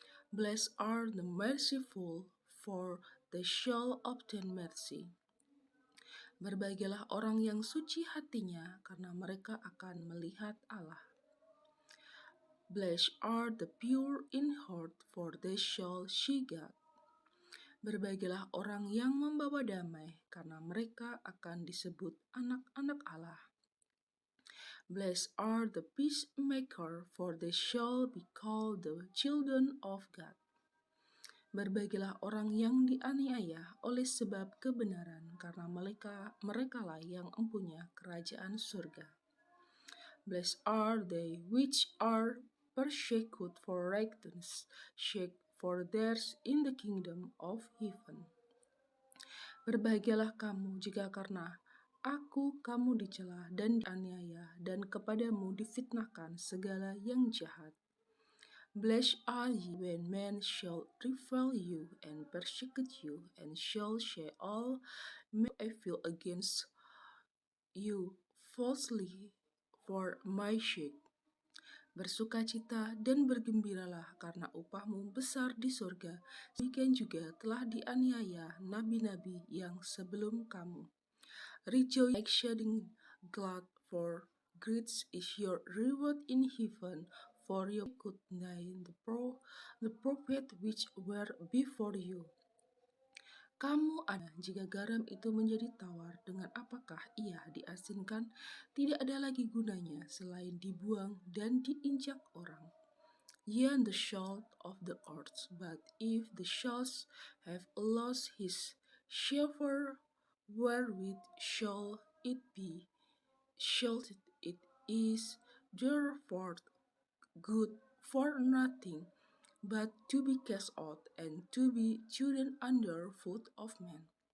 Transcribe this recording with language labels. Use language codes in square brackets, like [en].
[en] Blessed are the merciful, for they shall obtain mercy. [id] Berbahagialah orang yang suci hatinya, karena mereka akan melihat Allah. [en] Blessed are the pure in heart, for they shall see God. [id] Berbahagialah orang yang membawa damai, karena mereka akan disebut anak-anak Allah. [en] Blessed are the peacemaker, for they shall be called the children of God. [id] Berbahagialah orang yang dianiaya oleh sebab kebenaran, karena merekalah yang mempunyai kerajaan surga. [en] Blessed are they which are persecuted for righteousness' sake, for theirs is the kingdom of heaven. [id] Berbahagialah kamu jika karena aku kamu dicela dan dianiaya, dan kepadamu difitnahkan segala yang jahat. [en] Blessed are ye when men shall revile you and persecute you, and shall say all manner of evil against you falsely for my sake. [id] Bersukacita dan bergembiralah, karena upahmu besar di surga. Demikian juga telah dianiaya nabi-nabi yang sebelum kamu. [en] Rejoice like shedding glad, for great is your reward in heaven, for you could die the prophet which were before you. [id] Kamu ada jika garam itu menjadi tawar, dengan apakah ia diasinkan? Tidak ada lagi gunanya selain dibuang dan diinjak orang. [en] Ye are the salt of the earth, but if the salt have lost his savour, wherewith shall it be salted? It is therefore good for nothing, but to be cast out and to be trodden under foot of men.